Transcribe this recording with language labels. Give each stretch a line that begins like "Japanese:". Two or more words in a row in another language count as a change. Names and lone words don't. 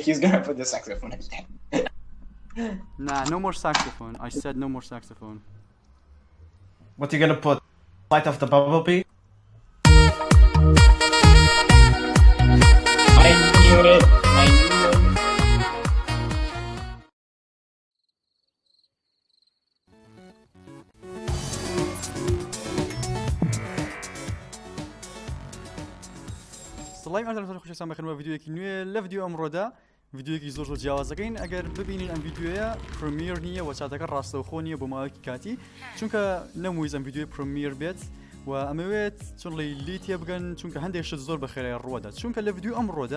English: He's gonna put the saxophone again. Nah, no more saxophone. I said no more saxophone. What you gonna put? Light of the bumblebee? I knew it. I knew it.
Central Kurdish: سڵای ئەتەلەفۆن خۆشەویستان بەخێرەوە ڤیدیۆیەکی نوێ لە ڤیدیۆ ئەمڕۆدا ڤیدیۆیەکی زۆر جیاواز دەکەین ئەگەر ببینین ئەم ڤیدیۆیە پرمیەر نییە و چاتەکە ڕاستەوخۆ نییە بۆ ماوەیەکی کاتی چونکە نەموویست ئەم ڤیدیۆی پرمیەر بێت و ئەمەوێت چۆن لی تێ بگەن چونکە هەندێک شت زۆر بەخێرای ڕوەدا چونکە لە ڤیدیۆ ئەمڕۆدا